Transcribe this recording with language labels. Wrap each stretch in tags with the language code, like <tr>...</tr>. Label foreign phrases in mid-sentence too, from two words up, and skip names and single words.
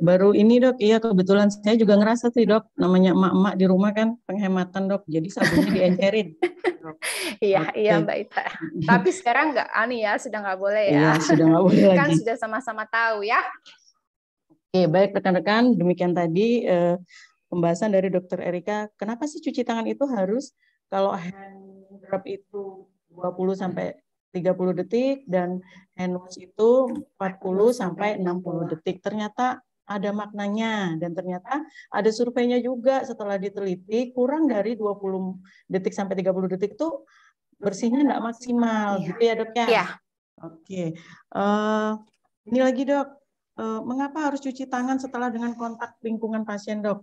<id>Baru ini dok, iya kebetulan saya juga ngerasa sih dok, namanya emak-emak di rumah kan penghematan dok, jadi sabunnya diencerin. Iya, iya Mbak Ita. Tapi sekarang sudah nggak boleh ya. Iya, sudah nggak boleh Kan lagi. sudah sama-sama tahu ya. Oke, baik rekan-rekan, demikian tadi pembahasan dari Dokter Erika. Kenapa sih cuci tangan itu harus, kalau</id> <en>hand rub</en> <id>itu 20 sampai 30 detik dan</id> <en>hand wash</en> <id>itu 40 sampai 60 detik. Ternyata ada maknanya dan ternyata ada surveinya juga setelah diteliti kurang dari 20 detik sampai 30 detik itu bersihnya enggak maksimal, gitu ya dok ya? Iya. Oke, ini lagi dok, mengapa harus cuci tangan setelah dengan kontak lingkungan pasien dok?</id>